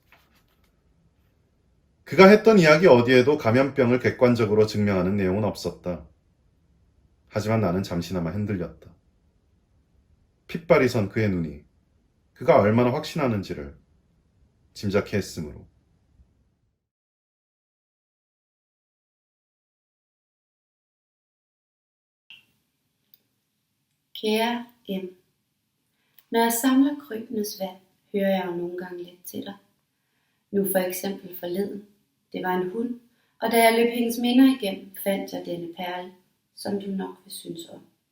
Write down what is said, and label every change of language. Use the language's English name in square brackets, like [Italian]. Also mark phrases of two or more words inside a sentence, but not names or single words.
[Korean] 그가 했던 이야기 어디에도 감염병을 객관적으로 증명하는 내용은 없었다. 하지만 나는 잠시나마 흔들렸다. 핏발이 선 그의 눈이 그가 얼마나 확신하는지를 짐작해 했으므로. [Danish] Kære M. Når jeg samler krybenes vand, hører jeg jo nogle gange lidt til dig. Nu for eksempel forleden. Det var en hund, og da jeg løb hendes minder igennem, fandt jeg denne perle, som du nok vil synes om.